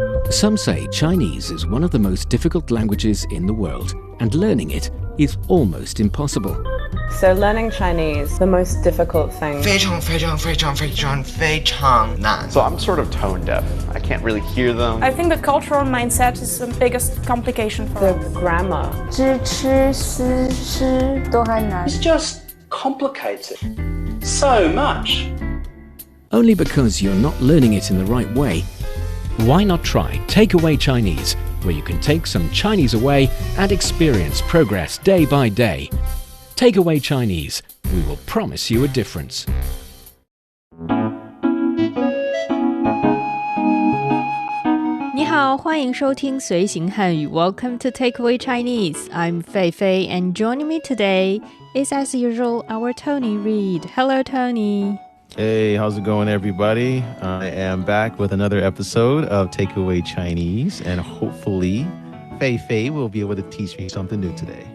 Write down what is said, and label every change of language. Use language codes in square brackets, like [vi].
[en] Some say Chinese is one of the most difficult languages in the world, and learning it is almost impossible. So learning Chinese, the most difficult thing. [zh] 非常非常非常非常非常难 [en] So I'm sort of tone deaf. I can't really hear them. I think the cultural mindset is the biggest complication for The us. grammar. [zh] 知吃思吃都还难 [en] It's just complicated so much. Only because you're not learning it in the right way. Why not try Takeaway Chinese, where you can take some Chinese away and experience progress day by day. Takeaway Chinese, we will promise you a difference. [zh] 你好，欢迎收听随行汉语 [en] Welcome to Takeaway Chinese. I'm Fei Fei, and joining me today is, as usual, our Tony Reed. Hello, Tony. Hey, how's it going, everybody? I am back with another episode of Takeaway Chinese, and hopefully Fei Fei will be able to teach me something new today.